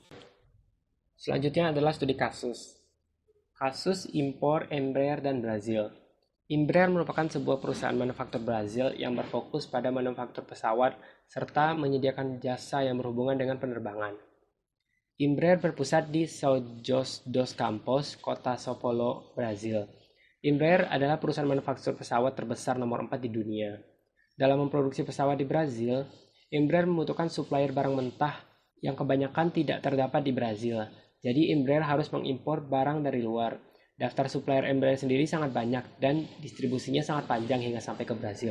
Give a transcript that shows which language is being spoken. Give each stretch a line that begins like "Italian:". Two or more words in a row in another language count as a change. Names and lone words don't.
Indonesian: Selanjutnya adalah studi kasus. Kasus impor Embraer dan Brazil. Embraer merupakan sebuah perusahaan manufaktur Brazil yang berfokus pada manufaktur pesawat serta menyediakan jasa yang berhubungan dengan penerbangan. Embraer berpusat di São José dos Campos, kota São Paulo, Brazil. Embraer adalah perusahaan manufaktur pesawat terbesar nomor 4 di dunia. Dalam memproduksi pesawat di Brazil, Embraer membutuhkan supplier barang mentah yang kebanyakan tidak terdapat di Brazil. Jadi Embraer harus mengimpor barang dari luar. Daftar supplier Embraer sendiri sangat banyak dan distribusinya sangat panjang hingga sampai ke Brazil.